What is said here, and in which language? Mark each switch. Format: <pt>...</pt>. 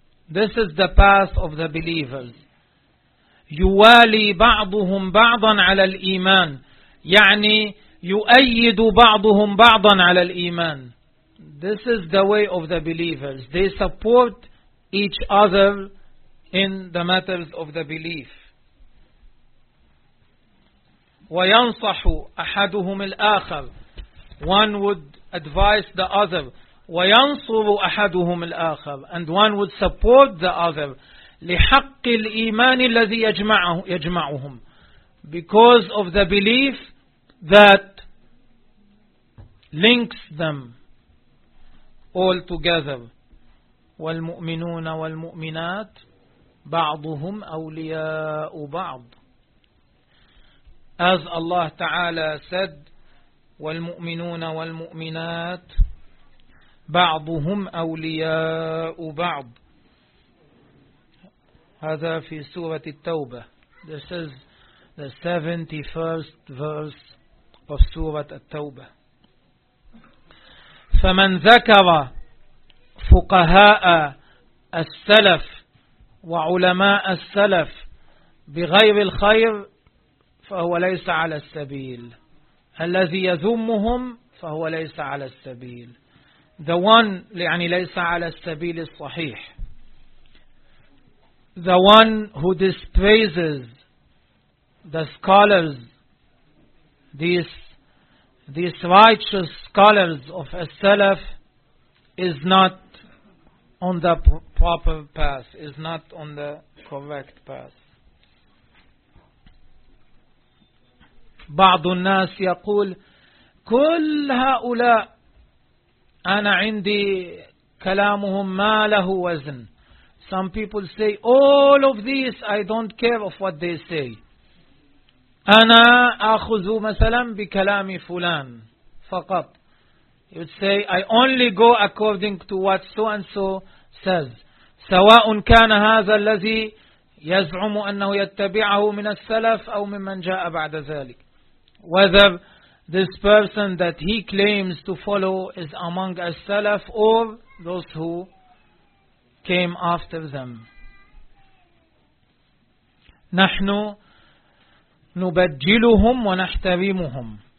<en>This is the path of the believers.</en> <ar>يوالي بعضهم بعضا على الإيمان. يعني يؤيد بعضهم بعضا على الإيمان.</ar> <en>This is the way of the believers. They support each other in the matters of the belief.</en> <ar>وَيَنْصَحُ أَحَدُهُمْ الْآخَرُ.</ar> <en>One would advise the other.</en> <ar>وَيَنْصُرُ أَحَدُهُمْ الْآخَرُ.</ar> <en>And one would support the other.</en> <ar>لِحَقِّ الْإِيمَانِ الَّذِي يَجْمَعُهُمْ.</ar> <en>Because of the belief that links them all together.</en> <ar>وَالْمُؤْمِنُونَ وَالْمُؤْمِنَاتِ بعضهم أولياء بعض.</ar> <en>As Allah Ta'ala said,</en> <ar>والمؤمنون والمؤمنات بعضهم أولياء بعض. هذا في سورة التوبة.</ar> <en>This is the 71st verse of سورة التوبة.</en> <ar>فمن ذكر فقهاء السلف وعلماء السلف بغير الخير فهو ليس على السبيل. الذي يذمهم فهو ليس على السبيل.</ar> <en>The one</en> <ar>يعني ليس على السبيل الصحيح.</ar> <en>The one who despises the scholars, these righteous scholars of as-salaf, is not on the proper path, is not on the correct path.</en> <ar>بعض الناس يقول كل هؤلاء أنا عندي كلامهم ما له وزن.</ar> <en>Some people say, all of this, I don't care of what they say.</en> <ar>أنا أخذ مثلا بكلام فلان فقط.</ar> <en>You'd say, I only go according to what so-and-so says.</en> <ar>سواء كان هذا الذي يزعم أنه يتبعه من السلف أو ممن جاء بعد ذلك.</ar> <en>Whether this person that he claims to follow is among the Salaf or those who came after them.</en> <ar>نحن نبجلهم ونحترمهم.</ar>